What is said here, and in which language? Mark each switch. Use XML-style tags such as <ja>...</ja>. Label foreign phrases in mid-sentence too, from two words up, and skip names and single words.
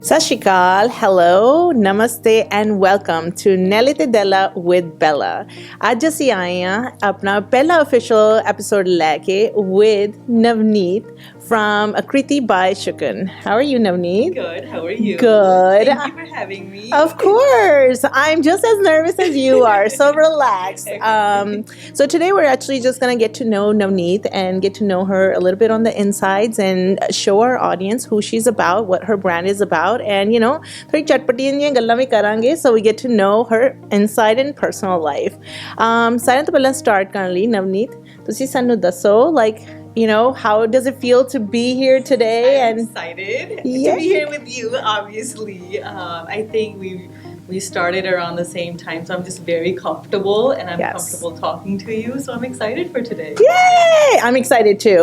<pa>ਸਤ ਸ੍ਰੀ ਅਕਾਲ,</pa> <en>hello, namaste and welcome to Nehla te dehla with Bella.</en> <pa>ਅੱਜ ਅਸੀਂ ਆਏ ਹਾਂ ਆਪਣਾ ਪਹਿਲਾ</pa> <en>official episode</en> <pa>ਲੈ ਕੇ</pa> <en>with Navneet from Akriti by Shakun. How are you, Navneet? Good. How are you? Good. Thank you for having me. Of course. I'm just as nervous as you are, so relax. So today we're actually just going to get to know Navneet and get to know her a little bit on the insides and show our audience who she's about, what her brand is about, and</en> <pa>ਥੋੜੀ ਚਟਪਟੀਆਂ ਜਿਹੀਆਂ ਗੱਲਾਂ ਵੀ ਕਰਾਂਗੇ</pa> <en>so we get to know her inside and personal life.</en> <pa>ਸਾਰਿਆਂ ਤੋਂ ਪਹਿਲਾਂ start ਕਰਨ ਲਈ Navneet, ਤੁਸੀਂ ਸਾਨੂੰ ਦੱਸੋ</pa> <en>how does it feel to be here today? I'm excited to be here with you, obviously. I think we started around the same time, so I'm just very comfortable and I'm comfortable talking to you, so I'm excited for today. Yay! I'm excited too.</en>